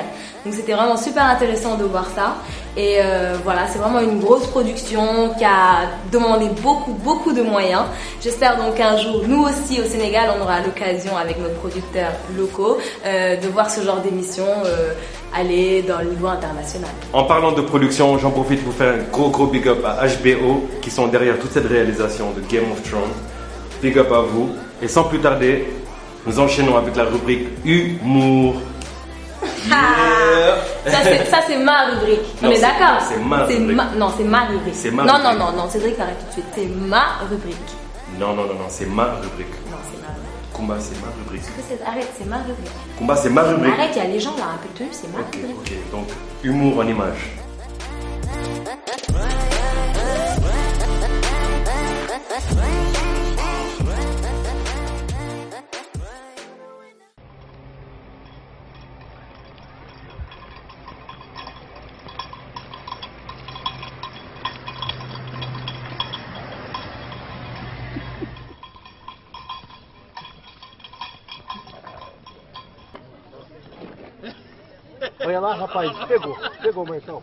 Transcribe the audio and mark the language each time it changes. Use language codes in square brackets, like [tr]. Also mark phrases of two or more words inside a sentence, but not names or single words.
[fr] Donc c'était vraiment super intéressant de voir ça. Et voilà, c'est vraiment une grosse production qui a demandé beaucoup de moyens. J'espère donc qu'un jour, nous aussi au Sénégal, on aura l'occasion avec nos producteurs locaux de voir ce genre d'émission aller dans le niveau international. En parlant de production, j'en profite pour faire un gros [en] big up [fr] à HBO qui sont derrière toute cette réalisation de Game of Thrones. [en] Big up [fr] à vous. Et sans plus tarder, nous enchaînons avec la rubrique Humour. Yeah. Ça c'est ma rubrique. On est d'accord? C'est ma rubrique. Non, c'est ma rubrique. C'est ma non, rubrique. non, Cédric, arrête tout de suite. C'est ma rubrique. Non, c'est ma rubrique. Non, c'est ma rubrique. Kumba, c'est ma rubrique. Arrête, c'est ma rubrique. Kumba, c'est ma rubrique. Arrête, il y a les gens là, un peu de tenue, c'est ma rubrique. Ok, donc humour en image. [pt] Olha lá, rapaz, pegou, Marcão.